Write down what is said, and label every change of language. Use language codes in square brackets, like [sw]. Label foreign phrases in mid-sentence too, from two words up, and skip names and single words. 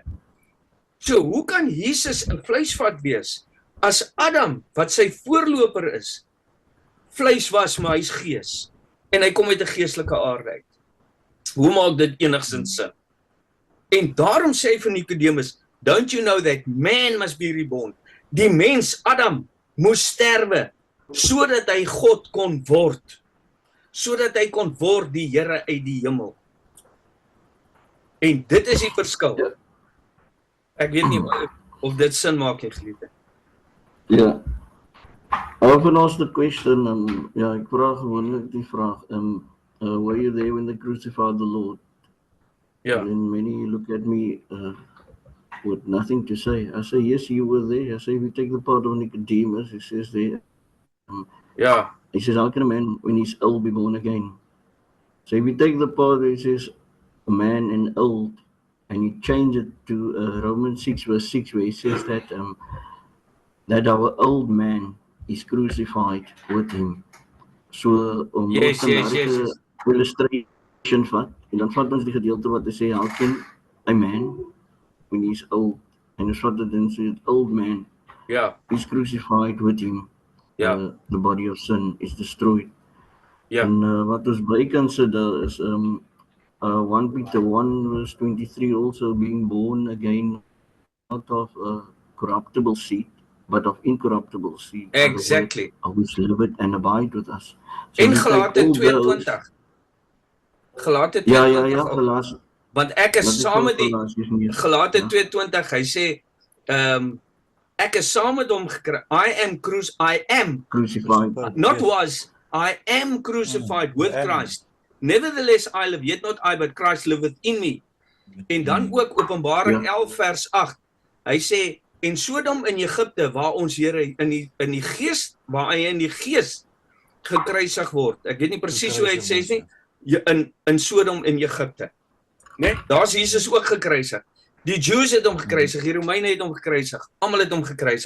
[af] So, hoe kan Jesus 'n vleisvat wees, as Adam, wat sy voorloper is, vleis was, maar hy's gees, en hy kom uit 'n geestelike aard uit? Hoe maak dit enigstens sin? En daarom sê hy vir Nikodemus, [en] don't you know that man must be reborn? [af] Die mens, Adam, moes sterwe, sodat hy God kon word, sodat hy kon word die Here uit die hemel. En dit is die verskil. Ek weet nie of dit sin maak, jy geliefde. [en] Yeah. Often asked the question, [af] ek vra gewoonlik die vraag, [en] were you there when they crucified the Lord? [af] Ja. [en] And many look at me with nothing to say. I say, yes, you were there. I say, if you take the part of Nicodemus, he says there, [af] Ja. [en] he says, how can a man, when he's old, be born again? So if you take the part where he says, a man and old, and you change it to Romans 6 verse 6, where he says that our old man is crucified with him. So, Yes. [af] illustration vat, en dan vat ons die gedeelte wat hy sê, [en] how can a man, when he's old, [af] en ons vat dit en sê, [en] old man [af] Ja. [en] is crucified with him. [af] Ja. [en] The body of sin is destroyed. [af] Ja. En wat ons by kan sit daar is 1 Peter 1 verse 23, [en] also being born again not of corruptible seed, but of incorruptible seed. Exactly. Of which live and abide with us. So [af] En [en] we take [af] Galate [en] all 22. those- [af] Galate 22. Ja, Galaas. Want ek is saam met die Galate Ja. 22, hy sê, ek is saam met hom gekry. [en] I am Crucified. not was, I am crucified with Christ. Nevertheless I live, yet not I, but Christ liveth in me. [af] En dan ook Openbaring 11 vers 8. Hy sê, en Sodom in Egipte, waar ons Here in die gees, waar hy in die gees gekruisig word. Ek weet nie presies hoe hy het sê nie, in Sodom in Egipte. Né? Daar's Jesus ook gekruisig. Die Jews het hom gekruisig, die Romeine het hom gekruisig, almal het hom gekruisig.